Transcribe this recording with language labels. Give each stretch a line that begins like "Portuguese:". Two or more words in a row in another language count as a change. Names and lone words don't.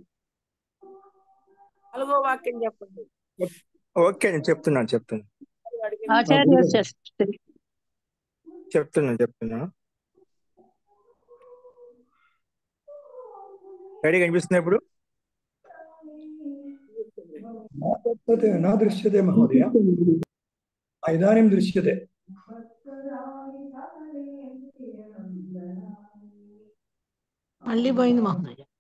Telugu: 4వ వాక్యం చెప్పండి. ఓకే, నేను చెప్తున్నాను ఆచార్య చెప్తున్నాను. రెడీ కనిపిస్తుంది ఇప్పుడు?
Sanskrit: न दृश्यते महोदय. इदानीं दृश्यते.
Telugu: మళ్ళీ పోయింది మహోదయ.